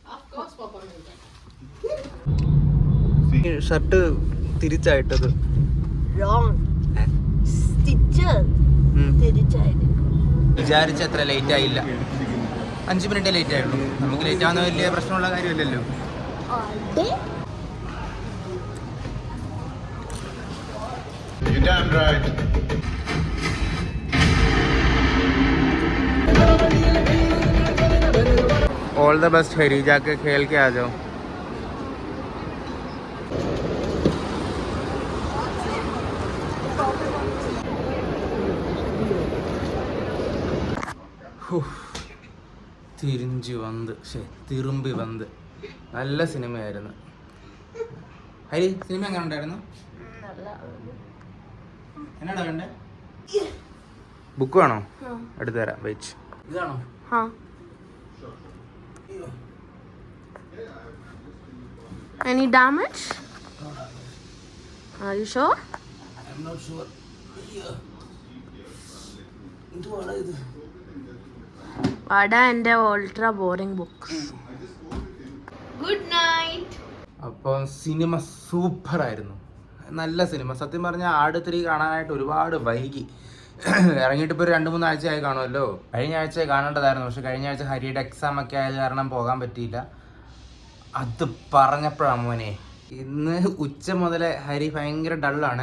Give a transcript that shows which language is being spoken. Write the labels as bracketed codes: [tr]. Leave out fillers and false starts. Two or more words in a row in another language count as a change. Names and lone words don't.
[ml] ഷർട്ട് തിരിച്ചായിട്ടത് വിചാരിച്ച അത്ര ലേറ്റ് ആയില്ല. 5 മിനിറ്റ് ലേറ്റ് ആയുള്ളൂ. നമുക്ക് ലേറ്റ് ആവുന്ന വലിയ പ്രശ്നമുള്ള കാര്യമില്ലല്ലോ. [en] all the best [hi] हरी, जाके खेल के आ जाओ. [ml] തിരുമ്പി വന്ന് നല്ല സിനിമയായിരുന്നു. ഹരി, സിനിമ എങ്ങനെ ഉണ്ടായിരുന്നു? എന്നാടാ വേണ്ടേ? ബുക്ക് വേണോ? എടുത്തു തരാം. വെയിറ്റ്. ഇതാണോ? [en] Any damage? Are you sure? I'm not sure. Vada and ultra boring books. Good night. [ml] അപ്പോൾ സിനിമ സൂപ്പറായിരുന്നു. നല്ല സിനിമ. സത്യം പറഞ്ഞാൽ ആട് 3 കാണാനായിട്ട് ഒരുപാട് വൈകി. ഇറങ്ങിയിട്ട് ഇപ്പോൾ 2-3 ആഴ്ചയായി കാണുമല്ലോ. കഴിഞ്ഞ ആഴ്ച കാണേണ്ടതായിരുന്നു. പക്ഷെ കഴിഞ്ഞ ആഴ്ച ഹരിയുടെ എക്സാം ഒക്കെ ആയത് കാരണം പോകാൻ പറ്റിയില്ല. അത് പറഞ്ഞപ്പോഴാണ് മോനെ, ഇന്ന് ഉച്ച മുതലേ ഹരി ഭയങ്കര ഡള്ളാണ്.